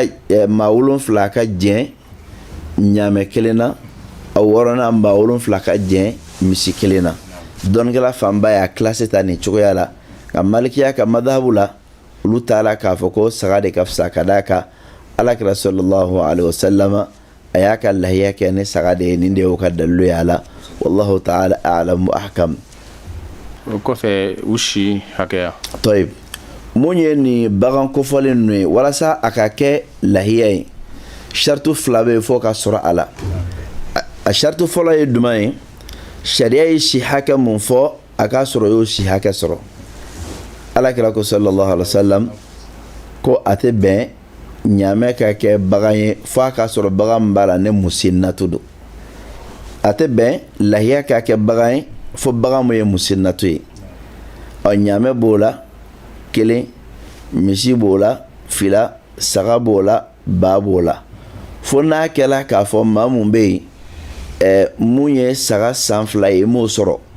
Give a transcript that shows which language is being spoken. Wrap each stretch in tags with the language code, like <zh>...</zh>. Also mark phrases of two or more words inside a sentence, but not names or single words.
<bm>ka jɛn ɲaamɛ kelen na a wɔɔrɔnan maa 7 ka jɛn misi kelen na dɔnnikɛla fanba y'a classé ta nin cogoya la nka malikiya ka madhabu la olu t'a la k'a fɔ ko saga de ka fisa ka d'a kan Alakira</bm> <ar>صلى الله عليه وسلم</ar> <bm>a y'a ka lahiya kɛ ni saga de ye nin de y'o ka dalilu ye a la</bm> <ar>والله تعالى أعلم وأحكم</ar> <bm>o kɔfɛ u si hakɛya tɔyib mun ye nin bagan kofɔlen ninnu ye walasa a ka kɛ lahiya ye shartu 2 bɛ yen fo ka sɔrɔ a la a shartu fɔlɔ ye duman ye sariya ye si hakɛ mun fɔ a k'a sɔrɔ y'o si hakɛ sɔrɔ Alakira ko</bm> <ar>صلى الله عليه وسلم</ar> <bm>ko a tɛ bɛn ɲaamɛ ka kɛ bagan ye fo a k'a sɔrɔ bagan min b'a la ne musinnatu don a tɛ bɛn lahiya ka kɛ bagan ye fo bagan min ye musinnatu ye ɲaamɛ b'o la 1 misi b'o la 2 saga b'o la ba b'o la fo n'a kɛla k'a fɔ maa mun bɛ yen mun ye saga san 2 ye m'o sɔrɔ</bm>